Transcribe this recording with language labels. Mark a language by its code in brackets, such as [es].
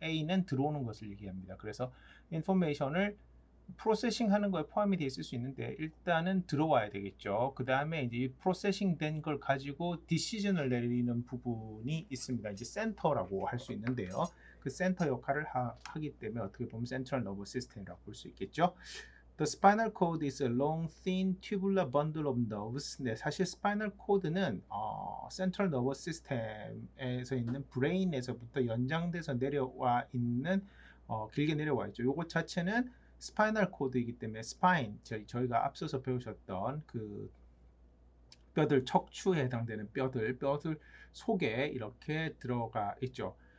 [ko] A는 들어오는 것을 얘기합니다. 그래서 인포메이션을 프로세싱 하는 거에 포함이 되어 있을 수 있는데 일단은 들어와야 되겠죠. 그 다음에 이제 프로세싱 된 걸 가지고 디시전을 내리는 부분이 있습니다. 이제 센터라고 할 수 있는데요. 그 센터 역할을 하기 때문에 어떻게 보면 센트럴 너버 시스템이라고 볼 수 있겠죠. [en] The spinal cord is a long, thin, tubular bundle of nerves. [ko] 네, 사실 스파이널 코드는 센트럴 너버 시스템에서 있는 브레인에서부터 연장돼서 내려와 있는 길게 내려와 있죠. 요것 자체는 스파이널 코드이기 때문에 스파인 저희가 앞서서 배우셨던 그 뼈들 척추에 해당되는 뼈들 속에 이렇게 들어가 있죠.